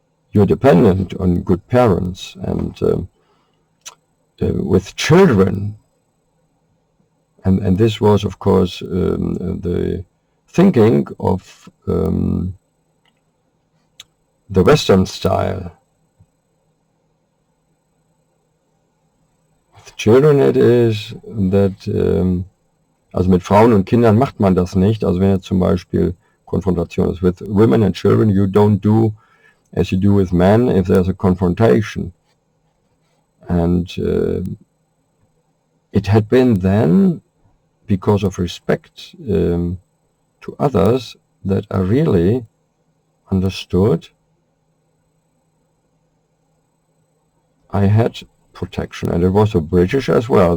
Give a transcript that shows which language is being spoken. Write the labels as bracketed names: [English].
[English] You're dependent on good parents, and with children, and this was of course the thinking of the Western style. With children it is that, [German] also mit Frauen und Kindern macht man das nicht. Also wenn jetzt zum Beispiel Konfrontation ist. [English] With women and children you don't do as you do with men if there's a confrontation. And it had been then, because of respect to others, that I really understood I had protection, and it was the British as well.